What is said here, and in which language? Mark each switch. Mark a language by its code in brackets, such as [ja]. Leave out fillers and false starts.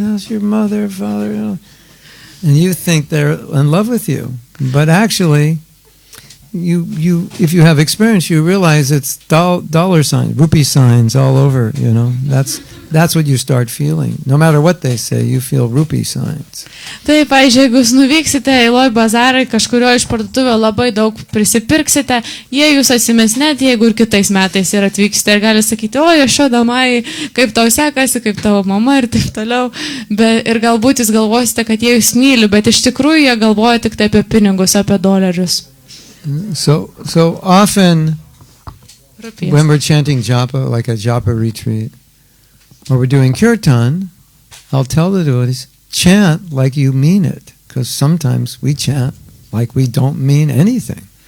[en] How's your mother, father? And you think they're in love with you, but actually, you if you have experience, you realize it's dollar signs, rupee signs all over. You know, that's what you start feeling. No matter what they say, you feel rupee signs. [lt] Taip, pavyzdžiui, jeigu jūs nuvyksite į Loi bazarą, kažkurio iš parduotuvio labai daug prisipirksite, jie jūs atsimins net, jeigu ir kitais metais ir atvyksite ir gali sakyti, o, Jašodamai, kaip tau sekasi, kaip tavo mama ir taip toliau. Ir galbūt jūs galvosite, kad jie jūs myli, bet iš tikrųjų jie galvoja tik tai apie pinigus, apie dolerius. [en] So often when we're chanting japa, like a japa retreat, or we're doing kirtan, I'll tell the devotees, chant like you mean it, because sometimes we chant like we don't mean anything.